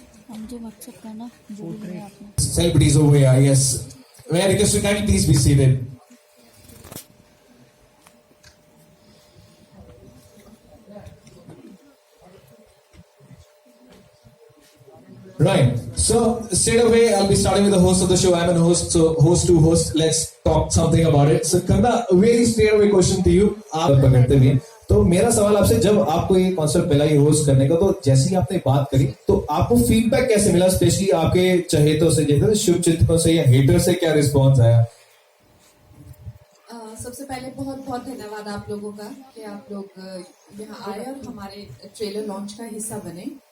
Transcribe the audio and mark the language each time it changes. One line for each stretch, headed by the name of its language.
Hindi: मुझे व्हाट्सएप करना जो भी है आपने।
English: Celebrities over here, yes. May I request you kindly please be seated. Right. So straight away, I'll be starting with the host of the show. I'm a host, so host to host. Let's talk something about it. So Kanna, a very straight away question to you.
Hindi: आप पकड़ते भी हैं। तो मेरा सवाल आपसे, जब आपको ये कॉन्सेप्ट मिला ये होस्ट करने का, तो जैसे ही आपने बात करी तो आपको फीडबैक कैसे मिला, स्पेशली आपके चहेतों से, जैसे शुभ चिंतकों से या हेटर से, क्या रिस्पॉन्स आया? सबसे पहले बहुत बहुत धन्यवाद आप लोगों का कि आप लोग यहाँ आए और हमारे ट्रेलर लॉन्च का हिस्सा बने।